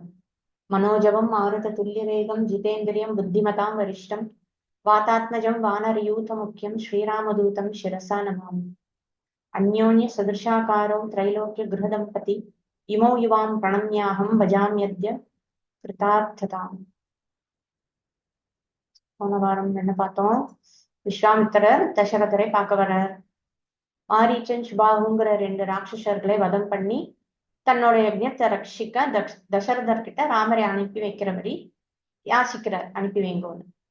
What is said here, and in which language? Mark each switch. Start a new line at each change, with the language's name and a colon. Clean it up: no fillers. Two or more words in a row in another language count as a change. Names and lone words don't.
Sanskrit: मनोजवं मारुततुल्यवेगं जितेन्द्रियं बुद्धिमतां वरिष्ठं वातात्मजं वानरयूथमुख्यं श्रीरामदूतं शिरसा नमामि। अन्योन्यसदृशाकारो त्रैलोक्यगृहदम्पति इमौ युवां प्रणम्याहं भजाम्यद्य कृतार्थताम्।
Tamil: போன வாரம் என்ன பார்த்தோம்? விஸ்வாமித்திரர் தசரதரை பார்க்க வர்றார். மாரீச்சன் சுபாகுங்கிற 2 ராட்சசர்களை வதம் பண்ணி தன்னோட யஜ்ஞத்தை ரட்சிக்க தசரதர் கிட்ட ராமரை அனுப்பி வைக்கிறபடி யாசிக்கிறார், அனுப்பி வைங்கோன்னு.